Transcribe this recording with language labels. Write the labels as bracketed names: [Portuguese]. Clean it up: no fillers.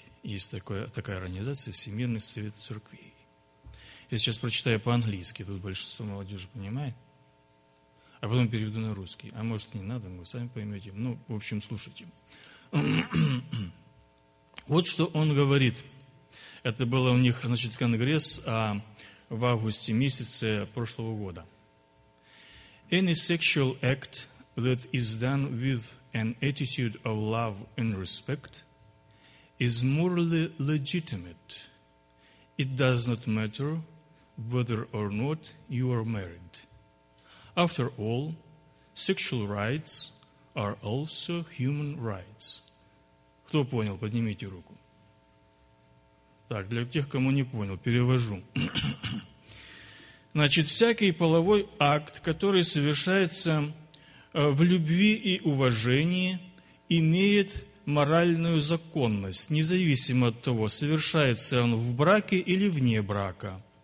[Russian] Есть такая организация, Всемирный Совет Церквей. Я сейчас прочитаю по-английски, тут большинство молодежи понимает. А потом переведу на русский. А может, не надо, вы сами поймете. Ну, в общем, слушайте. Вот что он говорит. Это был у них, значит, конгресс в августе месяце прошлого года. [English] Any sexual act that is done with an attitude of love and respect is morally legitimate. It does not matter whether or not you are married. After all, sexual rights are also human rights. [Russian] Кто понял, поднимите руку. Так, для тех, кому не понял, перевожу. Значит, всякий половой акт, который совершается в любви и уважении, имеет моральную законность, независимо от того, совершается он в браке или вне брака.